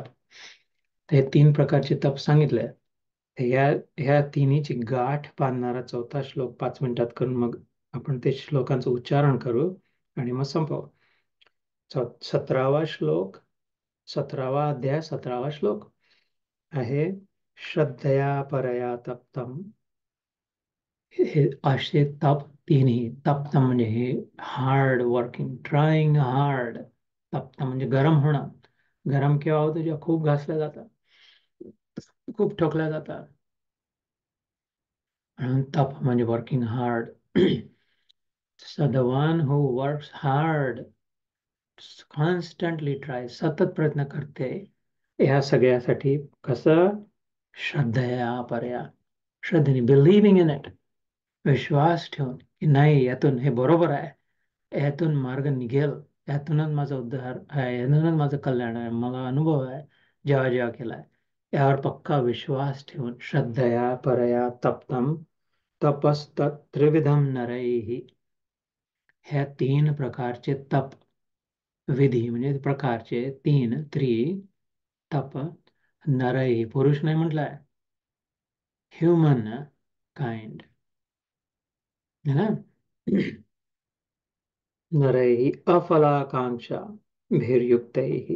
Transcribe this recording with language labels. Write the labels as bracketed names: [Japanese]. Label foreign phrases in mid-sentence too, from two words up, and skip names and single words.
[Marathi] हे 3 प्रकारचे तप सांगितले. ह्या ह्या तिन्हीची गाठ बांधणारा चौथा श्लोक 5 मिनिटात करून मग आपण ते श्लोकांचं उच्चारण करू आणि मग संपवू. 17वा श्लोक, 17वा अध्याय, 17वा श्लोक आहे. [Sanskrit] श्रद्धया परया तप्तम. [Marathi] हे असे तप तिन्ही, तप्तम म्हणजे हे [English] hard working, trying hard. [Marathi] तप्तम म्हणजे गरम होणं. गरम केव्हा होतं, जेव्हा खूप घासल्या जातात, खूप ठोकल्या जातात. म्हणून तप म्हणजे [English] working hard. So the one who works hard, constantly tries, [Marathi] सतत प्रयत्न करते ह्या सगळ्यासाठी, कसं? [Sanskrit] श्रद्धया परया, [Marathi] श्रद्धेने, [English] believing in it, [Marathi] विश्वास ठेवून की नाही यातून हे बरोबर आहे, यातून मार्ग निघेल, यातूनच माझा उद्धार आहे, यातूनच माझं कल्याण आहे, मला अनुभव आहे जेव्हा जेव्हा केलाय, यावर पक्का विश्वास ठेवून. [Sanskrit] श्रद्धया परया तप्तम तपस्तत् त्रिविधम नरैहि. [Marathi] ह्या 3 प्रकारचे तप विधी म्हणजे प्रकारचे 3 तप नरैहि, पुरुष नाही म्हटलंय, [English] human kind [Hindi] है ना. [Sanskrit] नरैहि अफलाकांक्षा भिर्युक्तैहि.